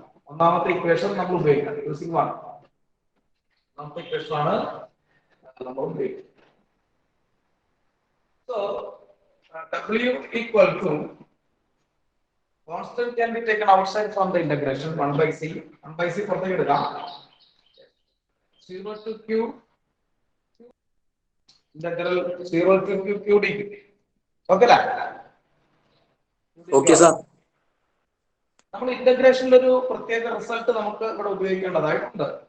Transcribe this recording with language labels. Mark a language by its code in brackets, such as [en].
[ml] ഒന്നാമത്തെ ഇക്വേഷൻ നമ്മൾ ഉപയോഗിക്കാം. [en] Using one. [ml] ഒന്നാമത്തെ ഇക്വേഷൻ ആണ് നമ്മൾ ഉപയോഗിക്കുന്നത്. [en] So, W equal to constant can be taken outside from the integration 1 by C. [ml] 1 by C പുറത്തേക്ക് എടുക്കാം. [en] 0 to Q integral 0 to Q Q dq. [ml] Okay അല്ലേ? [en] Okay sir. [ml] നമ്മൾ ഇന്റഗ്രേഷനിൽ ഒരു പ്രത്യേക റിസൾട്ട് നമുക്ക് ഇവിടെ ഉപയോഗിക്കേണ്ടതായിട്ടുണ്ട്.